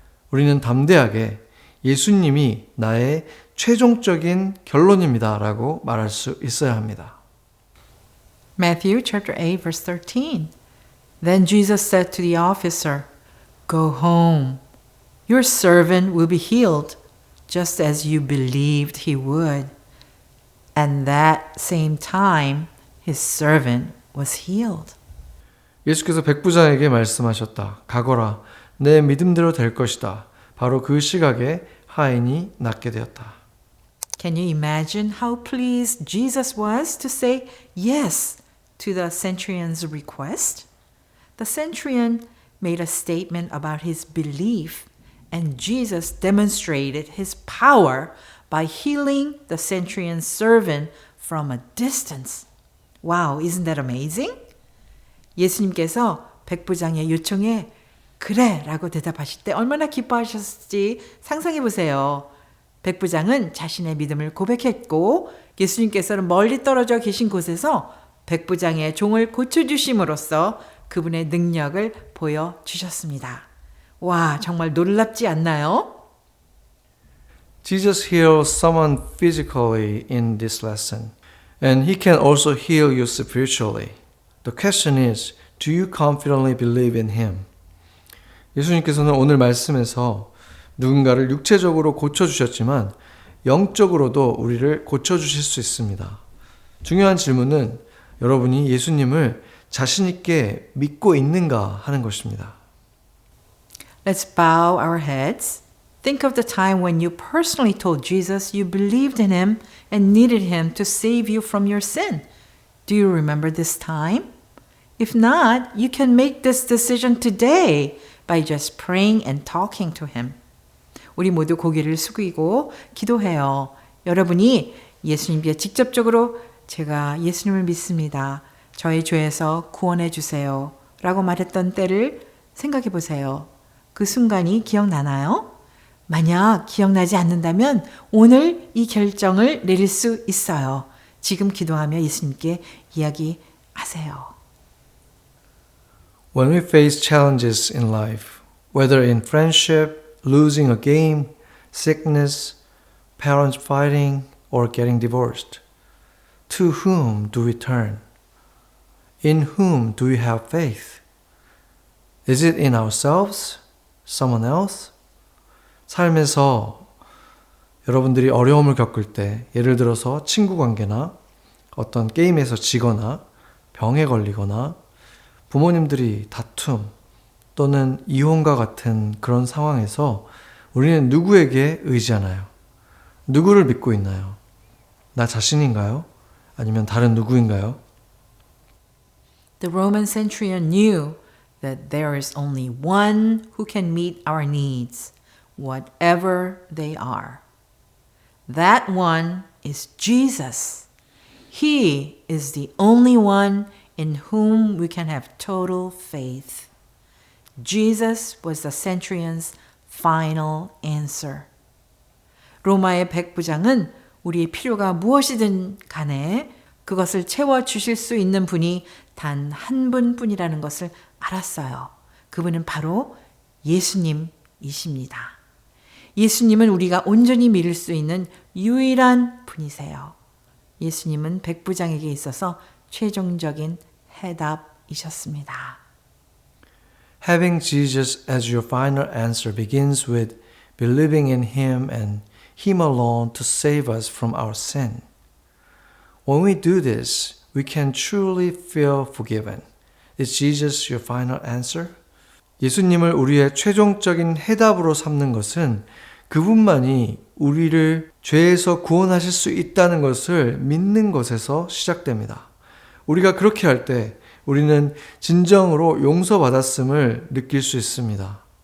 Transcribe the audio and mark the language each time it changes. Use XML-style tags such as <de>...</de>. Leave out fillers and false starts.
<ko>우리는 담대하게 예수님이 나의 최종적인 결론입니다 라고 말할 수 있어야 합니다.</ko> <en>Matthew chapter 8 verse 13. Then Jesus said to the officer, Go home. Your servant will be healed, just as you believed he would. And that same time, his servant was healed.</en> <ko>예수께서 백부장에게 말씀하셨다. 가거라. 내 믿음대로 될 것이다. 바로 그 시각에 하인이 낫게 되었다.</ko> <en>Can you imagine how pleased Jesus was to say yes to the centurion's request? The centurion made a statement about his belief, and Jesus demonstrated his power by healing the centurion's servant from a distance. Wow, isn't that amazing?</en> <ko>예수님께서 백부장의 요청에 그래 라고 대답하실 때 얼마나 기뻐하셨을지 상상해 보세요. 백부장은 자신의 믿음을 고백했고 예수님께서는 멀리 떨어져 계신 곳에서 백부장의 종을 고쳐주심으로써 그분의 능력을 보여주셨습니다. 와, 정말 놀랍지 않나요?</ko> <en>Jesus heals someone physically in this lesson, and he can also heal you spiritually. The question is, do you confidently believe in him?</en> <ko>예수님께서는 오늘 말씀에서 누군가를 육체적으로 고쳐주셨지만 영적으로도 우리를 고쳐주실 수 있습니다. 중요한 질문은 여러분이 예수님을 자신 있게 믿고 있는가 하는 것입니다.</ko> <en>Let's bow our heads. Think of the time when you personally told Jesus you believed in him and needed him to save you from your sin. Do you remember this time? If not, you can make this decision today by just praying and talking to him.</en> <ko>우리 모두 고개를 숙이고 기도해요. 여러분이 예수님께 직접적으로 제가 예수님을 믿습니다. 저의 죄에서 구원해 주세요. 라고 말했던 때를 생각해 보세요. 그 순간이 기억나나요? 만약 기억나지 않는다면 오늘 이 결정을 내릴 수 있어요. 지금 기도하며 예수님께 이야기하세요.</ko> <en>When we face challenges in life, whether in friendship, losing a game, sickness, parents fighting, or getting divorced, to whom do we turn? In whom do we have faith? Is it in ourselves? Someone else?</en> <ko>삶에서 여러분들이 어려움을 겪을 때, 예를 들어서 친구 관계나 어떤 게임에서 지거나 병에 걸리거나 부모님들이 다툼 또는 이혼과 같은 그런 상황에서 우리는 누구에게 의지하나요? 누구를 믿고 있나요? 나 자신인가요? 아니면 다른 누구인가요?</ko> <en>The Roman centurion knew that there is only one who can meet our needs, whatever they are. That one is Jesus. He is the only one in whom we can have total faith. Jesus was the centurion's final answer.</en> <ko>로마의 백부장은 우리의 필요가 무엇이든 간에 그것을 채워주실 수 있는 분이 단 한 분뿐이라는 것을 알았어요. 그분은 바로 예수님이십니다. 예수님은 우리가 온전히 믿을 수 있는 유일한 분이세요. 예수님은 백부장에게 있어서 최종적인 해답이셨습니다.</ko> <en>Having Jesus as your final answer begins with believing in him and him alone to save us from our sin. When we do this, we can truly feel forgiven. Is Jesus your final answer?</en> <ko>예수님을 우리의 최종적인 해답으로 삼는 것은 그분만이 우리를 죄에서 구원하실 수 있다는 것을 믿는 것에서 시작됩니다. 우리가 그렇게 할 때 우리는 진정으로 용서받았음을 느낄 수 있습니다.</ko>